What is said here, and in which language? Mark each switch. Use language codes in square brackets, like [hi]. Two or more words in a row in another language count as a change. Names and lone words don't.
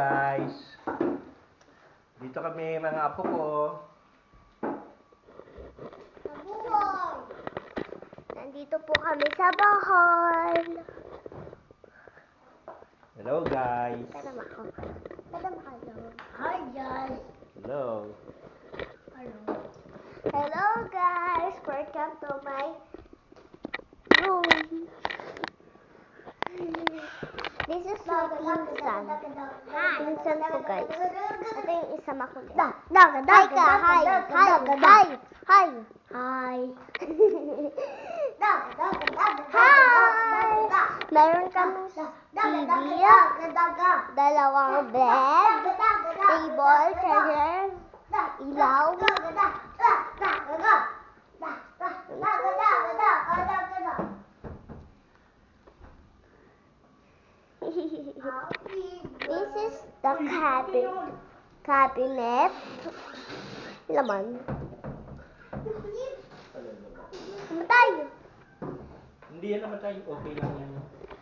[en] Hello guys. [tl] Dito kami mga apo ko. Andito po kami sa Bohol. [en] Hello guys. [tl] Tadam ako. Tadam hello. [en] Hi guys. Hello. Hello guys. Welcome to my room. This is my pinsan. [tl] Pinsan ko guys. Ito yung isa makulit. [en] Hi ka. Hi. Hi. Hi. Hi. Hi. Hi! [tl] Meron kami TV, dalawang [en] bed, table, chair, [tl] ilaw. [en] This is the cabinet. [tl] Laman. Tayo. Hindi yan naman tayo. Okay lang yan.